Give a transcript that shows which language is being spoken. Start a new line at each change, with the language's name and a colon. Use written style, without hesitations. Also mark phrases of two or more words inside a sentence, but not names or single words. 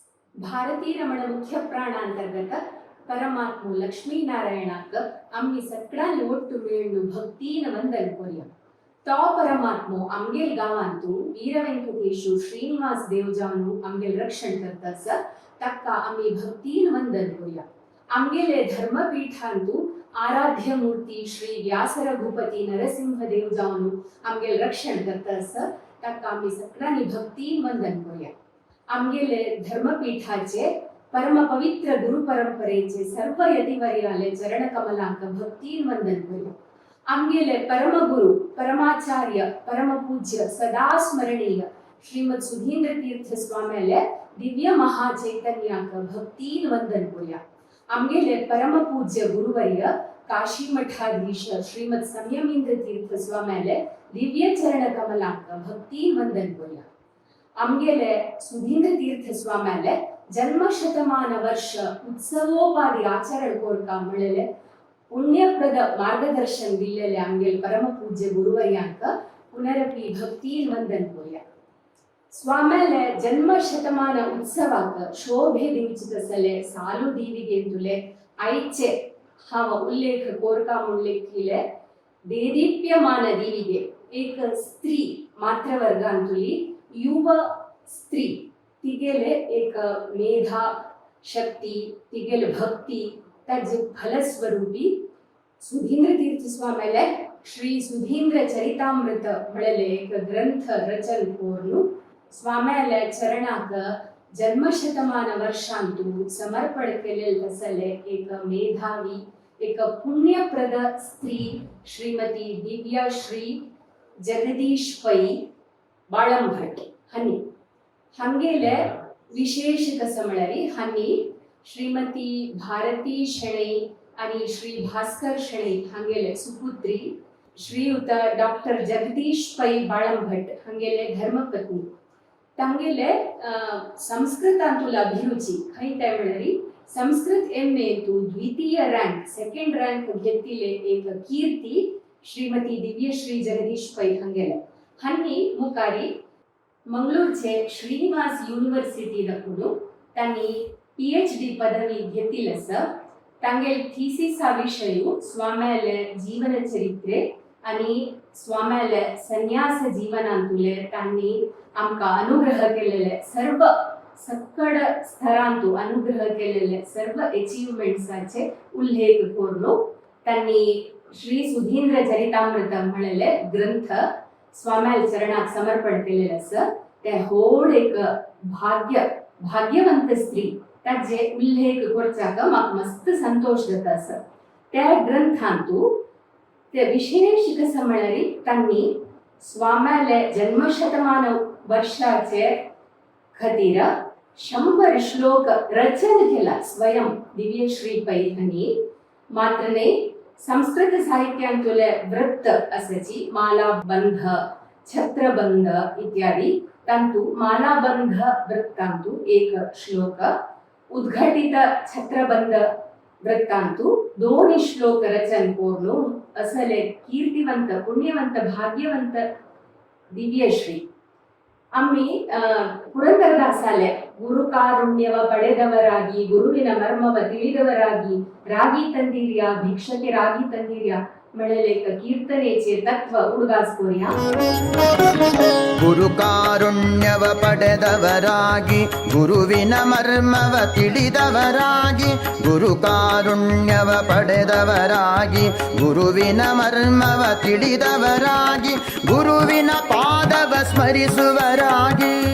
Konkani: भारती रमण मुख्य प्राणांतर्गत परमात्म लक्ष्मीनारायणाक आम्ही सगळ्यांनी ಒಟ್ಟು ಮೇಳು ಭಕ್ತಿನ ವಂದನ ಕೊರಿಯ ता परमात्मो आमगेल गावांतू वीर व्यंकटेशु श्रीनिवास देवजानु आमगेल रक्षण करतास तक्का आम्ही भक्तीन वंदन कोरिया आमगेले धर्मपीठांतू आराध्य मूर्ती श्री व्यास रघुपती नरसिंह देवजानु आमगेल रक्षण करतास तक्का आम्ही सगळ्यांनी भक्तीन वंदन कोरिया आमगेले धर्मपीठाचे परम पवित्र गुरु परंपरेचे सर्व यतिवर्याले चरण कमलांक भक्तीन वंदन कोरिया आमगेले परम गुरु परमाचार्य परम पूज्य सदा स्मरणीय श्रीमद सुधींद्र तीर्थ स्वामीले दिव्य महाचैतन्यांक भक्तीन वंदन कोरिया आमगेले परम पूज्य गुरुवर्य काशी मठाधीश श्रीमद संयमींद्र तीर्थ स्वामीले दिव्य चरण कमलांक भक्तीन वंदन कोरिया आमगेले सुधींद्र तीर्थ स्वामीले जन्म शतमान वर्ष उत्सवोपाधि आचरण कोरका मिळेले पुण्यप्रद मार्गदर्शन दिलेले आमगेल परम पूज्य गुरुवर्यांक पुनरपि भक्तीन वंदन कोरिया स्वामीले जन्म शतमान उत्सवाक शोभे दिंचितसले सालू दीविगेंतुले ऐचे हाव उल्लेख कोरका मुल्लेखिले देदीप्यमान दीविगे एक स्त्री मात्रवर्गांतुली युव स्त्री तिगेले एक मेधा शक्ती तिगेले भक्ती तज फलस्वरूपी सुधींद्र तीर्थ स्वामीले श्री सुधींद्र चरितामृत मिळेले एक ग्रंथ रचन कोरनु स्वामीले चरणाक जन्मशतमान वर्षांतू समर्पण केलेले तसले एक मेधावी एक पुण्यप्रद स्त्री श्रीमती दिव्या श्री जगदीश पै बाळंभट हनी हंगेले विशेष कसमळरी हनी श्रीमती भारती शणै आणि श्री भास्कर शणै हंगेले सुपुत्री श्रीयुत डॉक्टर जगदीश पै बाळंभट हंगेले धर्मपत्नी तंगेले संस्कृतांतुल अभिरुची खैते म्हणरी संस्कृत एमए तू द्वितीय रँक
English: second rank
Konkani: घेतिले एक कीर्ती श्रीमती दिव्यश्री जगदीश पै हंगेले हन्नी मुकारी मंगळूरचे श्रीनिवास युनिव्हर्सिटी दकुनु त्यांनी PhD पदवी घेतिलस तांगेल थीसिस विषयू स्वामीले जीवन चरित्रे आणि स्वामीले संन्यास जीवनांतुले त्यांनी आमका अनुग्रह केलेले सर्व सकड स्तरांतू अनुग्रह केलेले सर्व अचीवमेंट्साचे उल्लेख कोरलो त्यांनी श्री सुधींद्र चरितामृत म्हणलेले ग्रंथ स्वामील चरणाक समर्पण केलेले अस ते होड एक भाग्यवंत स्त्री ताजे उल्लेख करचाक म्हाका मस्त संतोष जाता अस त्या ग्रंथांतू ते विशेष कसं म्हणरी त्यांनी स्वामीले जन्मशतमान वर्षाचे खातीर 100 श्लोक रचन केला स्वयं दिव्यश्री पै हनी मात्र नाही संस्कृत साहित्यांतुले वृत्त असची मालाबंध छत्रबंध इत्यादी तंतु मालाबंध वृत्तांतु एक श्लोक उद्घटित छत्रबंध वृत्तांतु 2 श्लोक रचन कोरलो असले कीर्तिवंत पुण्यवंत भाग्यवंत दिव्यश्री आम्ही ಪುರಂದರದಾಸಲೆ
Kannada: ಗುರು ಕಾರುಣ್ಯವ ಪಡೆದವರಾಗಿ ಗುರುವಿನ ಮರ್ಮವ ತಿಳಿದವರಾಗಿ ರಾಗಿ ತಂದಿರಿಯ ಭಿಕ್ಷಕ್ಕೆ ರಾಗಿ ತಂದಿರಿಯ
Konkani: ಮಳೆಲೇಕ ಕೀರ್ತನೆಚೆ ತತ್ವ ಉಡುಗಾಸ್ಕೋರಿಯ
Kannada: ಗುರು ಕಾರುಣ್ಯವ ಪಡೆದವರಾಗಿ ಗುರುವಿನ ಮರ್ಮವ ತಿಳಿದವರಾಗಿ ಗುರು ಕಾರುಣ್ಯವ ಪಡೆದವರಾಗಿ ಗುರುವಿನ ಮರ್ಮವ ತಿಳಿದವರಾಗಿ ಗುರುವಿನ ಪಾದವ ಸ್ಮರಿಸುವರಾಗಿ